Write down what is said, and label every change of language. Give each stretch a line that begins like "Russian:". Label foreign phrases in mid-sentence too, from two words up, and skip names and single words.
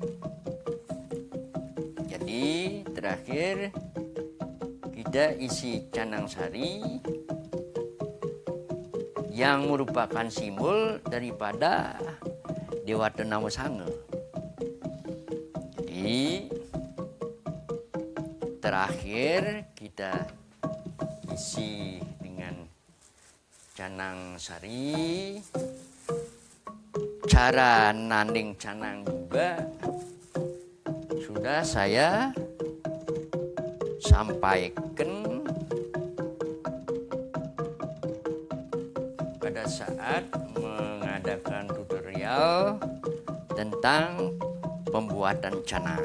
Indonesian: Jadi terakhir kita isi canang sari yang merupakan simbol daripada Dewata Nawasanga. Jadi terakhir kita isi dengan canang sari. Cara nanding canang juga sudah saya sampaikan pada saat mengadakan tutorial tentang pembuatan canang.